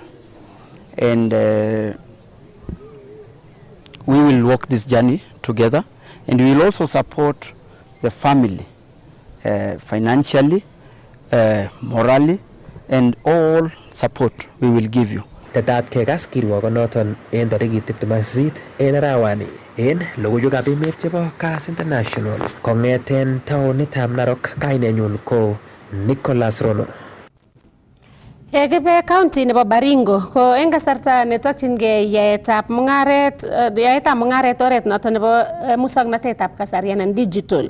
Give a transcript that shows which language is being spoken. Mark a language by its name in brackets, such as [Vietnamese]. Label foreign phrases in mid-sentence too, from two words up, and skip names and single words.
[English] And we will walk this journey together, and we will also support the family financially, morally, and all support we will give you. [Kalenjin] Tetat kekas kirwokonoton en tarikit 28 en arawani en logoiwekab emet chebo Kass International kong'eten taonitab Narok. Kainenyun ko Nicholas Rono. Kibe county nebo Baringo ko eng kasarta netokyingei yaetab mungaret oret noton nebo musoknotetab kasari anan digital.